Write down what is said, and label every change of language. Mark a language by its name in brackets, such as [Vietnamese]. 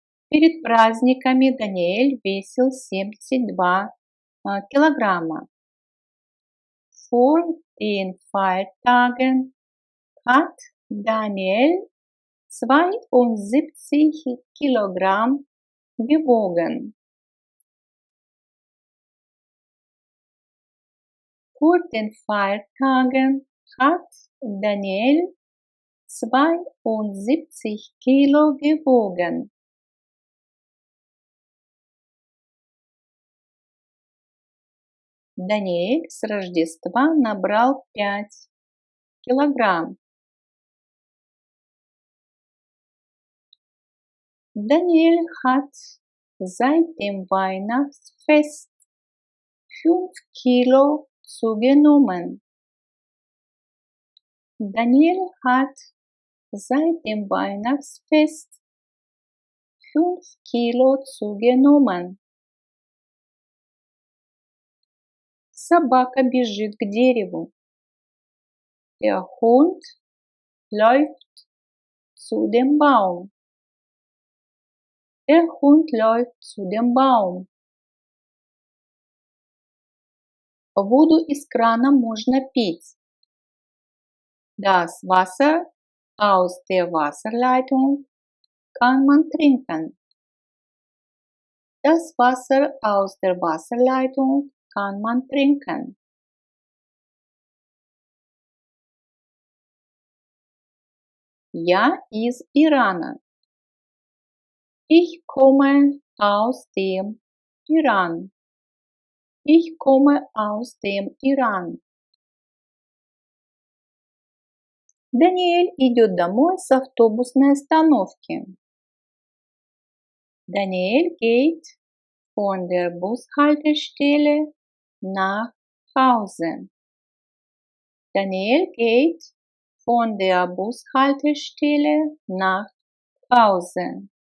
[Russian] Перед праздниками Даниэль весил 72 килограмма. [German] Vor den Feiertagen hat Daniel 72 Kilogramm gewogen. Vor den Feiertagen hat Daniel 72 Kilo gewogen. [Russian] Даниэль с Рождества набрал 5 килограмм. [German] Daniel hat seit dem Weihnachtsfest 5 Kilo zugenommen. Daniel hat seit dem Weihnachtsfest 5 Kilo zugenommen. [Russian] Собака бежит к дереву. [German] Der Hund läuft zu dem Baum. Der Hund läuft zu dem Baum. [Russian] Воду из крана можно пить. [German] Das Wasser aus der Wasserleitung kann man trinken. Das Wasser aus der Wasserleitung kann man trinken. [Russian] Я из Ирана. [German] Ich komme aus dem Iran. Ich komme aus dem Iran. [Russian] Даниэль идет домой с автобусной остановки. [German] Daniel geht von der Bushaltestelle nach Hause. Daniel geht von der Bushaltestelle nach Hause.